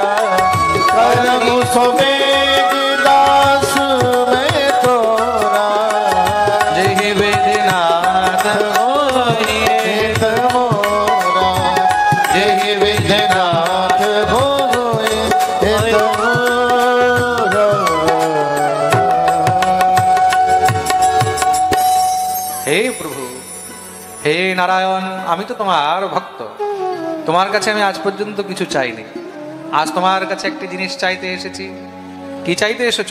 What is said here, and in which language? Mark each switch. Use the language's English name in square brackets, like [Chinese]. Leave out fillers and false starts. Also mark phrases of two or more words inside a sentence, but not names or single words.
[Awadhi] करहु सुबेग दास में तोरा। जेहि विधिनाथ होहि हित मोरा, जहि विधिनाथ होय हित मोरा। [Bangla] হে প্রভু, হে নারায়ণ, আমি তো তোমার ভক্ত, তোমার কাছে আমি আজ পর্যন্ত কিছু চাইনি। আজ তোমার কাছে একটি জিনিস চাইতে এসেছি। কি চাইতে এসেছো?